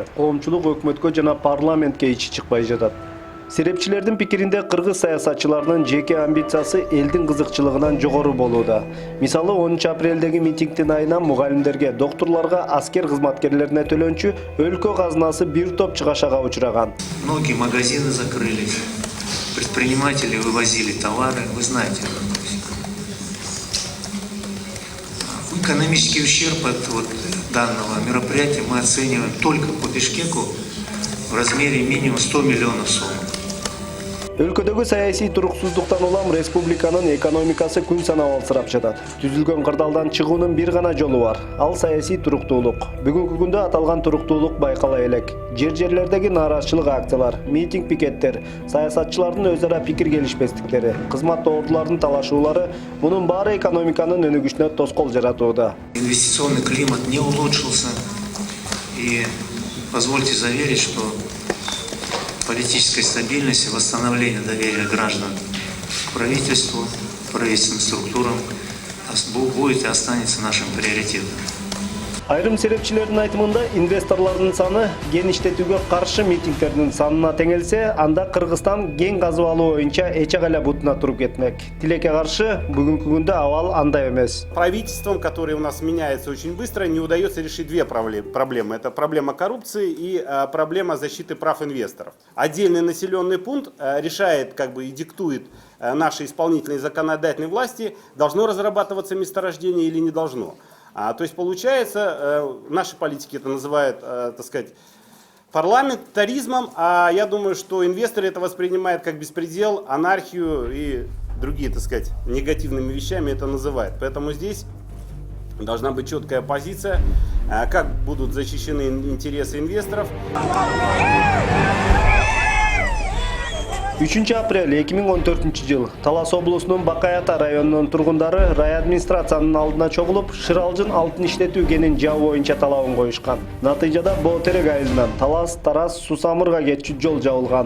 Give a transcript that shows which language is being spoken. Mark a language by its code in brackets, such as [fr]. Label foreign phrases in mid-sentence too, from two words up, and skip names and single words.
[ky] Коомчулук өкмөткө жана парламентке ичи чыкпай жатат. Серепчилердин пикиринде кыргыз саясатчыларынын жеке амбициясы элдин кызыкчылыгынан жогору болууда. Мисалы 10 апрелдеги митингдин айынан мугалимдерге, доктурларга, аскер кызматкерлерине төлөнчү өлкө казынасы бир топ чыгашага учураган. [ru] Многие магазины закрылись, предприниматели вывозили товары, вы знаете. Экономический ущерб от данного мероприятия мы оцениваем только по Бишкеку в размере минимум 100 миллионов сом. [ky] Өлкөдөгү саясий туруксуздуктан улам республиканын экономикасы күн санап алсырап жатат. Түзүлгөн кырдаалдан чыгуунун бир гана жолу бар. Ал саясий туруктуулук. Бүгүнкү күндө аталган туруктуулук байкала элек. Жер-жерлердеги нааразычылык акциялар, митинг пикеттер, саясатчылардын өз ара пикир келишпестиктери, кызмат доордулардын талашуулары — мунун баары экономиканын өнүгүшүнө тоскоол жаратууда. [ru] Инвестиционный климат не улучшился, и позвольте заверить, что политической стабильности, восстановление доверия граждан к правительству, правительственным структурам будет и останется нашим приоритетом. [ky] Айрым серепчилердин айтымында инвесторлордун саны кен иштетүүгө каршы митингдердин санына теңелсе, анда Кыргызстан кен казып алуу боюнча эче кайла бутуна туруп кетмек. Тилекке каршы бүгүнкү күндө абал андай эмес. [ru] Правительством, которое у нас меняется очень быстро, не удается решить две проблемы. Это проблема коррупции и проблема защиты прав инвесторов. Отдельный населенный пункт решает и диктует нашей исполнительной и законодательной власти, должно разрабатываться месторождение или не должно. То есть получается, наши политики это называют, парламентаризмом, а я думаю, что инвесторы это воспринимают как беспредел, анархию и другие, негативными вещами это называют. Поэтому здесь должна быть четкая позиция, как будут защищены интересы инвесторов. [ky] 3 апрель 2014 жыл Талас облусунун Бакаята районунун тургундары райадминистрациянын алдына чогулуп, Шыралжын алтын иштетүү кенин жабуу боюнча талабын коюшкан. Натыйжада Боотерек айылынан Талас, Тарас, Сусамырга кетчү жол жабылган.